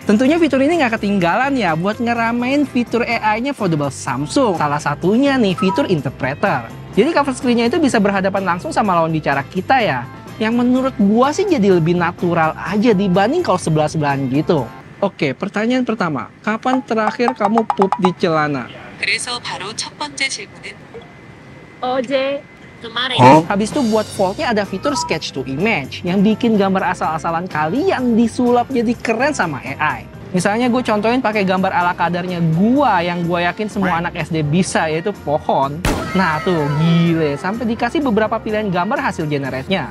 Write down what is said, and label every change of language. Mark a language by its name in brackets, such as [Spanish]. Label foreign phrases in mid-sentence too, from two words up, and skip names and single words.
[Indonesian] Tentunya fitur ini nggak ketinggalan ya buat ngeramein fitur AI-nya foldable Samsung. Salah satunya nih fitur interpreter. Jadi [English] cover screen- [Indonesian] nya itu bisa berhadapan langsung sama lawan bicara kita ya. Yang menurut gua sih jadi lebih natural aja dibanding kalau sebelah-sebelahan gitu. Oke, pertanyaan pertama, kapan terakhir kamu pup di celana? [Korean] 그래서 바로 첫 번째 질문은 어제 [Indonesian] kemarin. Habis itu buat Fold-nya ada fitur Sketch to Image yang bikin gambar asal-asalan kalian disulap jadi keren sama AI. Misalnya gue contohin pakai gambar ala kadarnya gua yang gue yakin semua anak SD bisa, yaitu pohon. Nah tuh gile, sampai dikasih beberapa pilihan gambar hasil generate-nya.